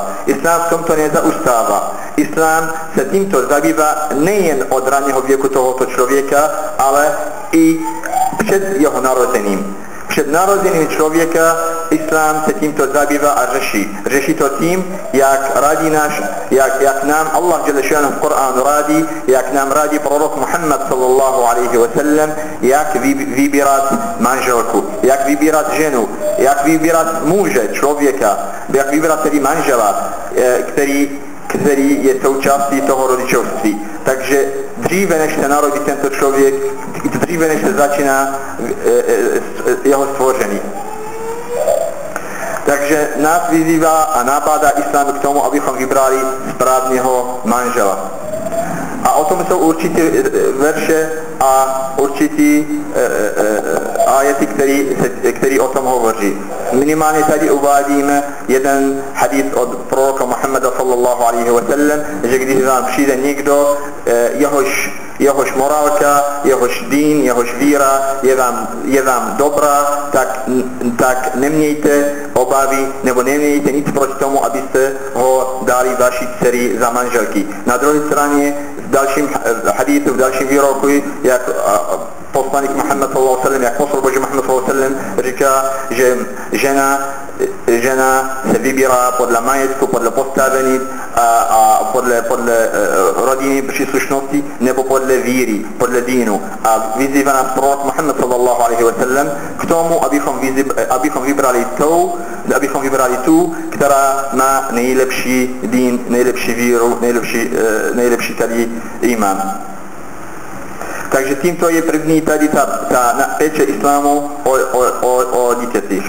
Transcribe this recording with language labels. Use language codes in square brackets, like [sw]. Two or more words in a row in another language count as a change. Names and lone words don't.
[cs] Islám v tomto nezaustává. Islám se tímto zabývá nejen od raného věku tohoto člověka, ale i před jeho narozením. Před narozením člověka islám se tímto zabývá a řeší. Řeší to tím, jak nám Allah [ar] جل شأنه [cs] v Koránu radí, jak nám radí prorok Muhammad [ar] صلى الله عليه وسلم, [cs] jak vybírat manželku, jak vybírat ženu, jak vybírat muže, člověka, jak vybírat tedy manžela, který je součástí toho rodičovství. Takže dříve, než se narodí tento člověk, dříve, než se začíná jeho stvoření. Takže nás vyzývá a nabádá islám k tomu, abychom vybrali správného manžela. A o tom jsou určitě verše a určitý ajety, který o tom hovoří. Minimálně tady uvádíme jeden hadith od proroka Muhammada [ar] صلى الله عليه وسلم, [cs] že když vám přijde někdo, jehož morálka, jehož dín, jehož víra je vám dobrá, tak nemějte obavy, nebo nemějte nic proti tomu, abyste ho dali vaší dcery za manželky. Na druhé straně v dalším hadithu, v dalším výroku, jak poslanik Muhammad [ar] صلى الله عليه وسلم, [cs] jak posol Boží Muhammad [ar] صلى الله عليه وسلم [cs] říká, že žena se vybírá podle majetku, podle postavení a podle rodinné příslušnosti nebo podle víry, podle dínu. A vyzývá nás prorok Muhammad [ar] صلى الله عليه وسلم [cs] k tomu, abychom vybrali tu, která má nejlepší dín, nejlepší víru, nejlepší tady imán. Takže tímto je první tady ta péče islámu o dítětích.